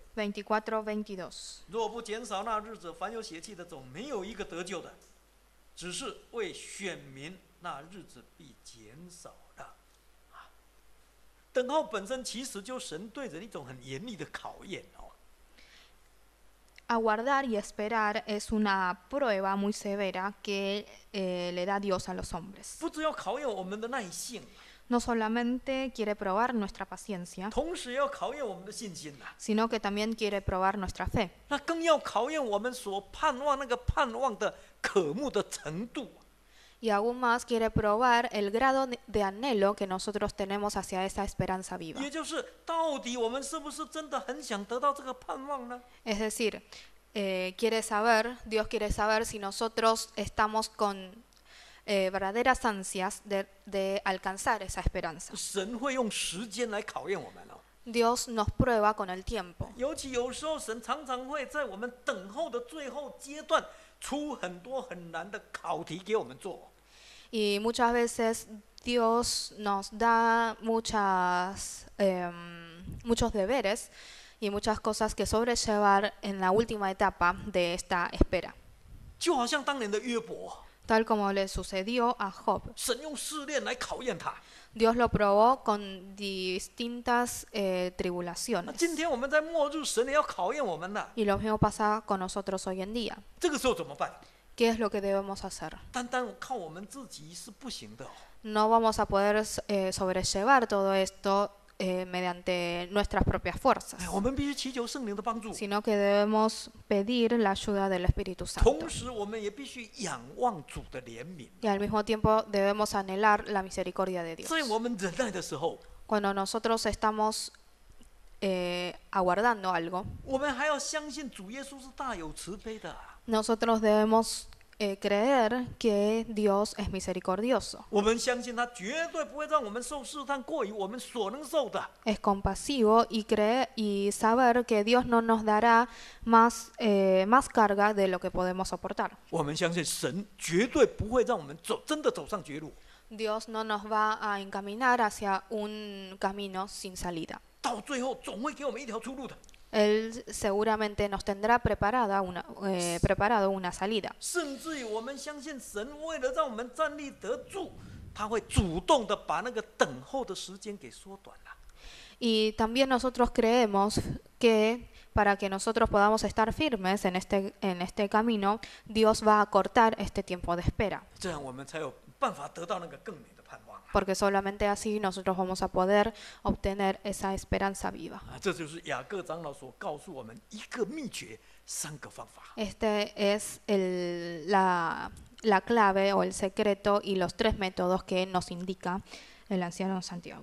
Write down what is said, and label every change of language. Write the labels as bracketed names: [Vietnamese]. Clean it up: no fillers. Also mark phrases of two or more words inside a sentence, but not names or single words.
[Spanish] 24, 22. [Chinese] 若不减少那日子，凡有血气的总没有一个得救的，只是为选民，那日子必减少了。等候本身其实就神对人一种很严厉的考验哦。 [Spanish] Aguardar y esperar es una prueba muy severa que le da Dios a los hombres. [Chinese] 不只要考验我们的耐性， [Spanish] No solamente quiere probar nuestra paciencia, [Chinese] 同时也要考验我们的信心呐、 [Spanish] sino que también quiere probar nuestra fe. [Chinese] 那更要考验我们所盼望那个盼望的渴慕的程度。 [Spanish] Y aún más quiere probar el grado de anhelo que nosotros tenemos hacia esa esperanza viva. [Chinese] 也就是到底我们是不是真的很想得到这个盼望呢？ [Spanish] Es decir, Dios quiere saber si nosotros estamos con verdaderas ansias de alcanzar esa esperanza. [Chinese] 神会用时间来考验我们哦。 [Spanish] Dios nos prueba con el tiempo. [Chinese] 尤其有时候神常常会在我们等候的最后阶段出很多很难的考题给我们做。 [Spanish] Y muchas veces Dios nos da muchos deberes y muchas cosas que sobrellevar en la última etapa de esta espera. [Chinese] 就好像当年的约伯， [Spanish] Tal como le sucedió a Job. [Chinese] 神用试炼来考验他。 [Spanish] Dios lo probó con distintas [Chinese] 那 [Spanish] tribulaciones. [Chinese] 今天我们在末日，神也要考验我们的。 [Spanish] Y lo mismo pasa con nosotros hoy en día. [Chinese] 这个时候怎么办？ [Spanish] ¿Qué es lo que debemos hacer? [Chinese] 单单靠我们自己是不行的哦。 [Spanish] No vamos a poder sobrellevar todo esto mediante nuestras propias fuerzas, [Chinese] 我们必须祈求圣灵的帮助， [Spanish] sino que debemos pedir la ayuda del Espíritu Santo. [Chinese] 同时我们也必须仰望主的怜悯。 [Spanish] Y al mismo tiempo debemos anhelar la misericordia de Dios. [Chinese] 在我们忍耐的时候， [Spanish] Cuando nosotros estamos aguardando algo, [Chinese] 我们还要相信主耶稣是大有慈悲的。 [Spanish] nosotros debemos creer que Dios es misericordioso, [Chinese] 我们相信他绝对不会让我们受试探过于我们所能受的。 [Spanish] es compasivo y saber que Dios no nos dará más carga de lo que podemos soportar. [Chinese] 我们相信神绝对不会让我们真的走上绝路， [Spanish] Dios no nos va a encaminar hacia un camino sin salida, [Chinese] 到最后总会给我们一条出路的。 [Spanish] Él seguramente nos tendrá preparado una salida. [Chinese] 甚至于我们相信神为了让我们站立得住，他会主动的把那个等候的时间给缩短了。 [Spanish] Y también nosotros creemos que para que nosotros podamos estar firmes en este camino, Dios va a acortar este tiempo de espera. [Chinese] 这样我们才有办法得到那个更美的盼望。 [Spanish] Porque solamente así nosotros vamos a poder obtener esa esperanza viva. [Chinese] 这就是雅各长老所告诉我们一个秘诀，3个方法。 [Spanish] Este es la clave o el secreto y los 3 métodos que nos indica el anciano Santiago.